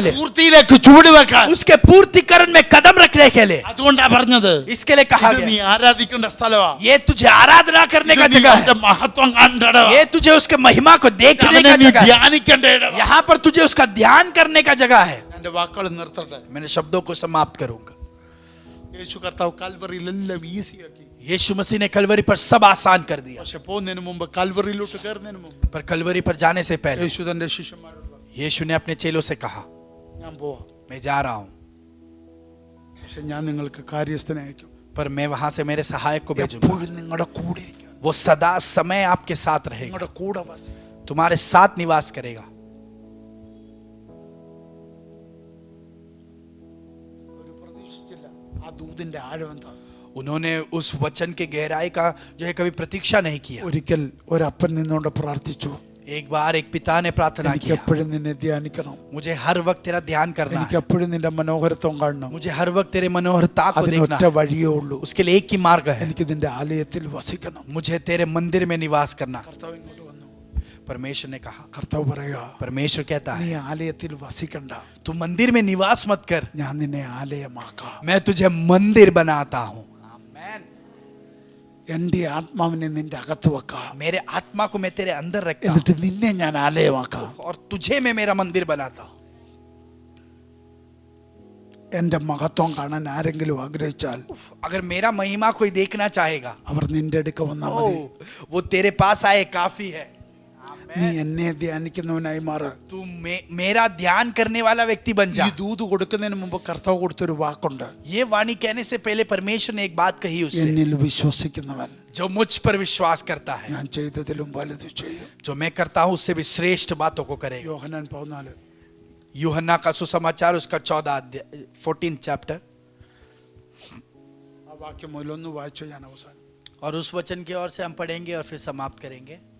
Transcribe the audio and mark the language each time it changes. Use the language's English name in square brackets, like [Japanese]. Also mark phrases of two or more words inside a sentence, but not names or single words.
[Malayalam] അതിന്റെ [Hindi] लिए, [Malayalam] പൂർത്തിയിലേക്ക് ചുവടുവെക്കാൻ. [Hindi] उसके पूर्तिकरण में कदम रखने के लिए। [Malayalam] അതുകൊണ്ടാ പറഞ്ഞത് [Hindi] इसके लिए कहा [Malayalam] ഇത് നീ [Hindi] गया [Malayalam] ആരാധിക്കേണ്ട സ്ഥലമാ. [Hindi] ये तुझे आराधना करने [Malayalam] ഇത് [Hindi] का [Malayalam] നീ [Hindi] जगह [Malayalam] അവന്റെ [Hindi] है, [Malayalam] മഹത്വം കണ്ടടോ. [Hindi] ये तुझे उसके महिमा को देखने [Malayalam] അവനെ [Hindi] का [Malayalam] നീ [Hindi] जगह है, [Malayalam] ധ്യാനിക്കേണ്ട ഇടമാ. [Hindi] यहाँ पर तुझे उसका ध्यान करने का जगह है। [Malayalam] എന്റെ വാക്കുകൾ നിർത്തട്ടെ. [Hindi] मैंने शब्दों को समाप्त करूंगा। [Malayalam] യേശു കർത്താവ് കാൽവറിയിൽ എല്ലാം ഈസിയാക്കി. [Hindi] यीशु मसीह ने कलवरी पर सब आसान कर दिया, [Malayalam] പക്ഷെ പോകുന്നതിന് മുമ്പ് കാൽവറിയിലോട്ട് കയറുന്നതിന് മുമ്പ് [Hindi] पर कलवरी पर जाने से पहले [Malayalam] യേശു തന്റെ ശിഷ്യന്മാരോട് പറഞ്ഞു, [Hindi] यीशु ने अपने चेलों से कहा, [Malayalam] ഞാൻ പോവാം, [Hindi] मैं जा रहा हूं, [Malayalam] പക്ഷെ ഞാൻ നിങ്ങൾക്ക് കാര്യസ്ഥനെ അയക്കും. [Hindi] पर मैं वहां से मेरे सहायक को भेजूंगा। [Malayalam] എപ്പോഴും നിങ്ങളുടെ കൂടെ ഇരിക്കും, [Hindi] वो सदा समय आपके साथ रहेगा, [Malayalam] നിങ്ങളുടെ കൂടെ വസിക്കും. [Hindi] तुम्हारे साथ निवास करेगा। [Malayalam] ഒരു പ്രതീക്ഷിച്ചില്ല ആ ദൂതിന്റെ ആഴം എന്താ. [Hindi] उन्होंने उस वचन के गहराई का जो है कभी प्रतीक्षा नहीं किया। [Malayalam] ഒരിക്കൽ ഒരപ്പൻ നിന്നുകൊണ്ട് പ്രാർത്ഥിച്ചു, [Hindi] एक बार एक पिता ने प्रार्थना [Malayalam] എനിക്ക് [Hindi] किया, [Malayalam] എപ്പോഴും നിന്നെ ധ്യാനിക്കണം, [Hindi] मुझे हर वक्त तेरा ध्यान करना [Malayalam] എനിക്ക് [Hindi] है, [Malayalam] എപ്പോഴും നിന്റെ മനോഹരത്വം കാണണം. [Hindi] मुझे हर वक्त तेरे मनोहरता को देखना [Malayalam] അതിനൊറ്റ [Hindi] है, [Malayalam] വഴിയേ ഉള്ളൂ, [Hindi] उसके लिए एक ही मार्ग है, [Malayalam] എനിക്ക് നിന്റെ ആലയത്തിൽ വസിക്കണം. [Hindi] मुझे तेरे मंदिर में निवास करना। [Malayalam] കർത്താവ് ഇങ്ങോട്ട് വന്നു. [Hindi] परमेश्वर ने कहा, [Malayalam] കർത്താവ് പറയാ, [Hindi] परमेश्वर कहता [Malayalam] നീ [Hindi] है [Malayalam] ആലയത്തിൽ വസിക്കണ്ട, [Hindi] तू मंदिर में निवास मत कर, [Malayalam] ഞാൻ നിന്നെ ആലയമാക്കാം. [Hindi] मैं तुझे मंदिर बनाता हूं। आमीन। [Malayalam] എന്റെ ആത്മാവിനെ നിന്റെ അകത്ത് വെക്കാം, [Hindi] मेरे आत्मा को मैं तेरे अंदर रखता हूं [Malayalam] എന്നിട്ട് നിന്നെ ഞാൻ ആലയമാക്കാം. [Hindi] और तुझे मैं मेरा मंदिर बनाता हूं। [Malayalam] എന്റെ മഹത്വം കാണാൻ ആരെങ്കിലും ആഗ്രഹിച്ചാൽ [Hindi] अगर मेरा महिमा कोई देखना चाहेगा, [Malayalam] അവർ നിന്റെ അടുക്ക വന്നാൽ മതി. [Hindi] वो तेरे पास आए काफी है। [Malayalam] നീ എന്നെ ധ്യാനിക്കുന്നവനായി മാറ്. [Hindi] तू मेरा ध्यान करने वाला व्यक्ति बन जा। [Malayalam] ഈ ദൂത് കൊടുക്കുന്നതിന് മുമ്പ് കർത്താവ് കൊടുത്തൊരു വാക്കുണ്ട്, [Hindi] ये वाणी कहने से पहले परमेश्वर ने एक बात कही उससे, [Malayalam] എന്നിൽ വിശ്വസിക്കുന്നവൻ [Hindi] जो मुझ पर विश्वास करता है, [Malayalam] ഞാൻ ചെയ്തതിലും വലുത് ചെയ്യും. [Hindi] जो मैं करता हूं उससे भी श्रेष्ठ बातों को करेगा। [Malayalam] യോഹന്നാൻ 14 [Hindi] यूहन्ना का सुसमाचार उसका 14 चैप्टर, [Malayalam] ആ വാക്യം മുതലൊന്ന് വായിച്ചു ഞാൻ അവസാനം. [Hindi] और उस वचन की ओर से हम पढ़ेंगे और फिर समाप्त करेंगे।